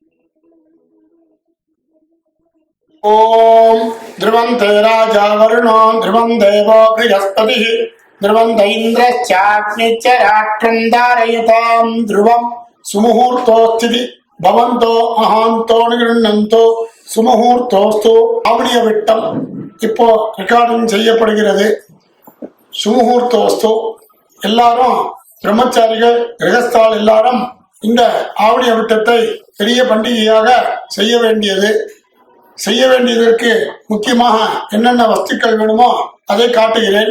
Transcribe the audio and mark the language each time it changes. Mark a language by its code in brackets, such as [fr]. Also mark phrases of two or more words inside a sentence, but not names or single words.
[sa] ओम ध्रुवन्ते राजा वरुणो ध्रुवं देवो बृहस्पतिः ध्रुवन्त इन्द्रश्चाग्निश्च राष्ट्रं धारयतां ध्रुवं सुमुहूर्तोस्थिति भवन्तो महान्तो निगृह्णन्तो சுமுகூர்த்தோஸ்து [ta] ஆவணிய விட்டம் இப்போ ரெக்கார்டிங் செய்யப்படுகிறது. சுமுகூர்த்தோஸ்து எல்லாரும் பிரம்மச்சாரிகள் கிரகஸ்தால் எல்லாரும் இந்த ஆவணிய விட்டத்தை பெரிய பண்டிகையாக செய்ய வேண்டியதற்கு முக்கியமாக என்னென்ன வஸ்துக்கள் வேணுமோ அதை காட்டுகிறேன்.